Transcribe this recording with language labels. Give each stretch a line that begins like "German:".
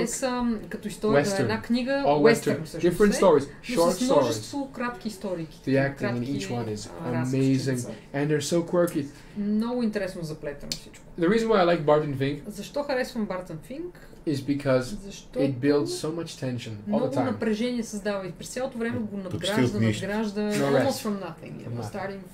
Bulgarian: Те са като история на една книга,
English: western, different stories, short stories.
Bulgarian: Множество кратки истории.
English: The acting in each one is amazing, and they're so quirky.
Bulgarian: Много интересно заплетено всичко.
English: The reason why I like Barton Fink.
Bulgarian: Защо харесвам Barton Fink?
English: Is because it builds so much tension all the time.
Bulgarian: Много напрежение създава и през цялото време го надгражда,
English: almost from nothing, starting